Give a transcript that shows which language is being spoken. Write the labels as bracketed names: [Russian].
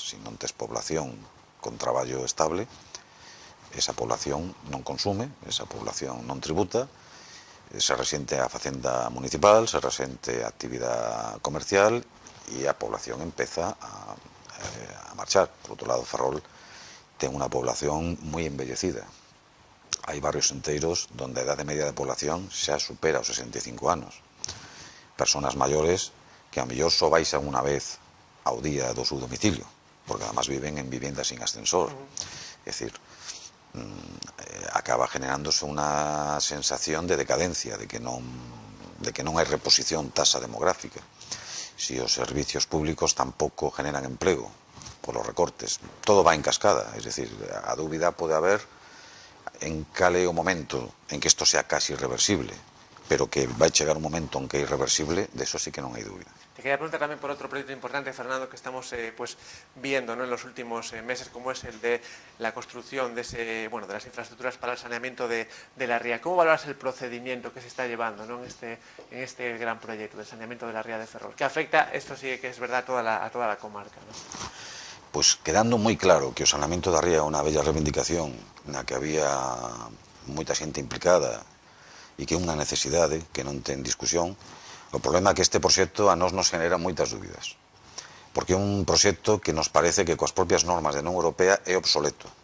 [Galician] Se non tes población con traballo estable, esa población non consume, esa población non tributa, se resiente a facenda municipal, se resiente a actividade comercial e a población empeza a marchar. Por outro lado, Ferrol ten unha población moi envellecida. Hai barrios enteiros donde a idade media de población xa supera os 65 anos. Personas maiores que a mellor só baixan unha vez ao día do seu domicilio, porque además viven en viviendas sin ascensor. É dicir, acaba generándose unha sensación de decadencia, de que non hai reposición taxa demográfica. Si os servicios públicos tampouco generan emprego polos recortes, todo va en cascada. Es decir, a dúbida pode haber en cal é o momento en que isto sea casi irreversible, pero que vai chegar un momento en que é irreversible, de eso sí que non hai dúbida. [Spanish] Te quería preguntar también por otro proyecto importante, Fernando, que estamos viendo, ¿no? En los últimos meses, como es el de la construcción de las infraestructuras para el saneamiento de la ría. ¿Cómo valoras el procedimiento que se está llevando, ¿no? en este gran proyecto del saneamiento de la ría de Ferrol? Que afecta, esto sí que es verdad, a toda la comarca, ¿no? [Galician] Pois quedando moi claro que o saneamento da ría é unha bella reivindicación na que había moita xente implicada e que é unha necesidade que non ten discusión, o problema é que este proxecto a nós nos genera moitas dúbidas, porque é un proxecto que nos parece que coas propias normas da Unión Europea é obsoleto.